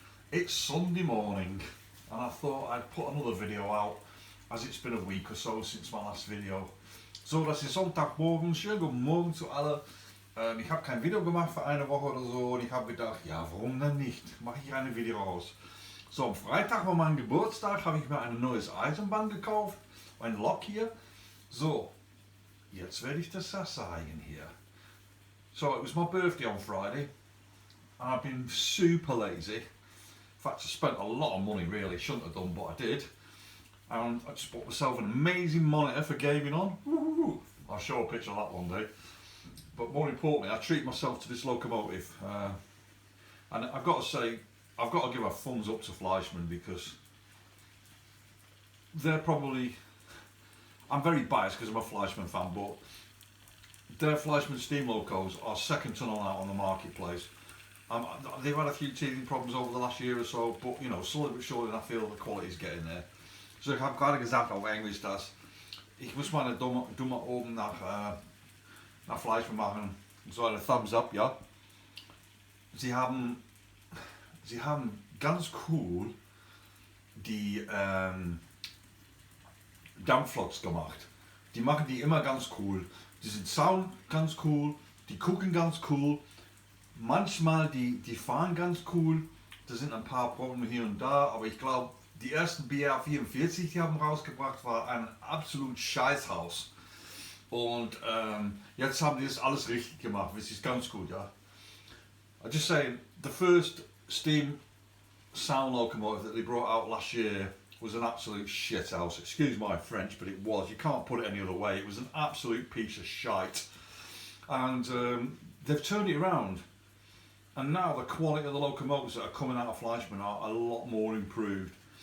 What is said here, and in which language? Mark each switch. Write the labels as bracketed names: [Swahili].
[English] It's Sunday morning and I thought I'd put another video out as it's been a week or so since my last video. [German] So, das ist Sonntagmorgen, schönen guten Morgen zu alle. Ich habe kein Video gemacht für eine Woche oder so und ich habe gedacht, ja warum denn nicht, mache ich ein Video raus. So, am Freitag war mein Geburtstag, habe ich mir ein neues Eisenbahn gekauft, ein Lok hier. So, jetzt werde ich das zeigen hier. [English] So it was my birthday on Friday and I've been super lazy. In fact I spent a lot of money really, shouldn't have done but I did. And I just bought myself an amazing monitor for gaming on. Woo-hoo-hoo. I'll show a picture of that one day. But more importantly I treat myself to this locomotive. And I've got to say, I've got to give a thumbs up to Fleischmann because they're probably, I'm very biased because I'm a Fleischmann fan, but their Fleischmann steam locos are second to none out on the marketplace. They've had a few teething problems over the last year or so, but you know, slowly but surely I feel the quality is getting there. [German] So ich habe gerade gesagt auf Englisch, dass ich muss mal eine Dumme oben nach Fleischmann machen. So eine [English] Thumbs up, [German] ja. Sie haben ganz cool die Dampfloks gemacht. Die machen die immer ganz cool. Die sind Sound ganz cool, die gucken ganz cool, manchmal die fahren ganz cool, da sind ein paar Probleme hier und da, aber ich glaube, die ersten BR01, die haben rausgebracht, war ein absolut Scheißhaus. Und jetzt haben die das alles richtig gemacht, das ist ganz gut, ja. [English] I just saying, the first steam sound locomotive that they brought out last year was an absolute shit house. Excuse my French, but it was. You can't put it any other way. It was an absolute piece of shite. And they've turned it around. And now the quality of the locomotives that are coming out of Fleischmann are a lot more improved.